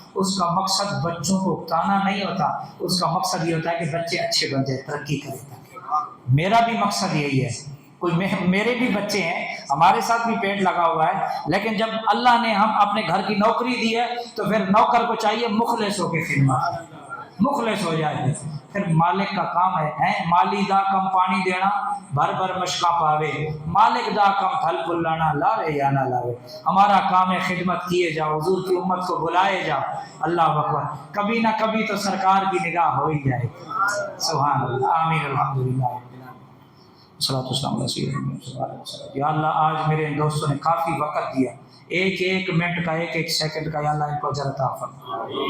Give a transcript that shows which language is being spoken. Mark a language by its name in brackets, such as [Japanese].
[Urdu] اس کا مقصد بچوں کو اکتانا نہیں ہوتا، اس کا مقصد یہ ہوتا ہے کہ بچے اچھے بن جائے، ترقی کریں. میرا بھی مقصد یہی ہے. میرے بھی بچے ہیں، ہمارے ساتھ بھی پیٹ لگا ہوا ہے، لیکن جب اللہ نے ہم اپنے گھر کی نوکری دی ہے تو پھر نوکر کو چاہیے مخلص ہو کے خدمت، مخلص ہو جائے. پھر مالک کا کام ہے [Punjabi] مالی دا کم پانی دینا بھر بھر مشکا پاوے، مالک دا کم پھل پلانا لاوے یا نہ لاوے. [Urdu] ہمارا کام ہے خدمت کیے جاؤ، حضور کی امت کو بلائے جاؤ. اللہ اکبر، کبھی نہ کبھی تو سرکار کی نگاہ ہو ہی جائے. [Arabic] سبحان اللہ، آمین، الحمدللہ. صلاۃ والسلام علی سیدنا محمد. [Urdu] یا اللہ آج میرے ان دوستوں نے کافی وقت دیا، ایک ایک منٹ کا، ایک ایک سیکنڈ کا، یا اللہ ان کو اجر عطا فرما.